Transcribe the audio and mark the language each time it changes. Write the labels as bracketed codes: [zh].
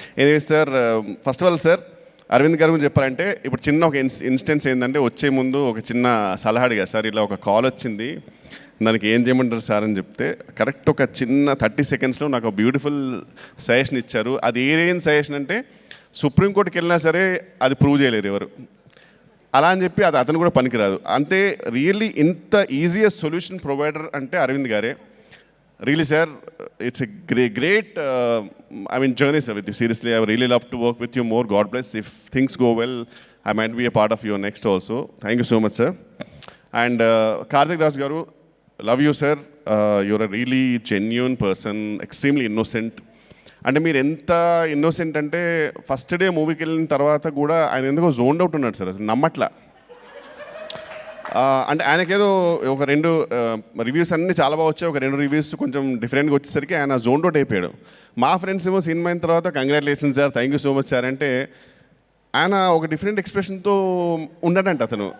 [te] Anyway sir, first of all sir Arvind గారు గురించి చెప్పాలంటే ఇప్పుడు చిన్న ఒక ఇన్స్టెన్స్ ఏంటంటే, వచ్చే ముందు ఒక చిన్న సలహా అడిగా సార్, ఇలా ఒక కాల్ వచ్చింది దానికి ఏం చేయమంటారు సార్ అని చెప్తే కరెక్ట్ ఒక చిన్న 30 సెకండ్స్లో నాకు ఒక బ్యూటిఫుల్ సజెషన్ ఇచ్చారు. అది ఏం సజెషన్ అంటే, సుప్రీంకోర్టుకి వెళ్ళినా సరే అది ప్రూవ్ చేయలేరు ఎవరు, అలా అని చెప్పి అది అతను కూడా పనికిరాదు. అంతే రియల్లీ ఇంత ఈజియెస్ట్ సొల్యూషన్ ప్రొవైడర్ అంటే అరవింద్ గారే. [en] Really sir, it's a great journey sir with you. Seriously, I would really love to work with you more. God bless. If things go well, I might be a part of your next also. Thank you so much sir. And Karthik Raj garu, love you sir. You're a really genuine person, extremely innocent. [te] అంటే మీరు ఎంత innocent అంటే first day మూవీకి వెళ్ళిన తర్వాత కూడా ఆయన ఎందుకో జోన్డ్ అవుట్ ఉన్నాడు సార్, అసలు నమ్మట్లా. అంటే ఆయనకేదో ఒక 2 రివ్యూస్ అన్నీ చాలా బాగా వచ్చాయి, ఒక 2 రివ్యూస్ కొంచెం డిఫరెంట్గా వచ్చేసరికి ఆయన జోన్ అవుట్ అయిపోయాడు. మా ఫ్రెండ్స్ ఏమో సినిమా అయిన తర్వాత congratulation sir, thank you so much sir అంటే ఆయన ఒక డిఫరెంట్ ఎక్స్ప్రెషన్తో ఉన్నాడంట అతను.